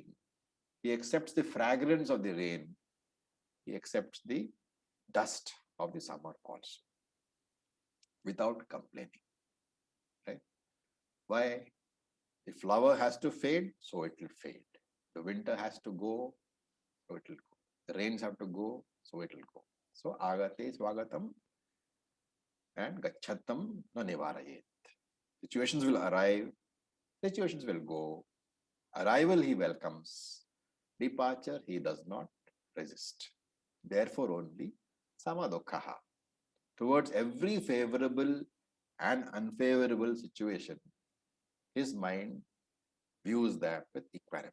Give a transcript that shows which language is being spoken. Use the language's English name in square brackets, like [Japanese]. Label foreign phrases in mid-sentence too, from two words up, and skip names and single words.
[English] He accepts the fragrance of the rain, he accepts the dust of the summer also, without complaining. Right? Why? The flower has to fade, so it will fade. The winter has to go, so it will go. The rains have to go, so it will go. [Sanskrit] So agate swagatam and gachatam na nivarayet. [English] Situations will arrive, situations will go. Arrival he welcomes, departure he does not resist. Therefore only samadokkaha. Towards every favorable and unfavorable situation, his mind views that with equanimity.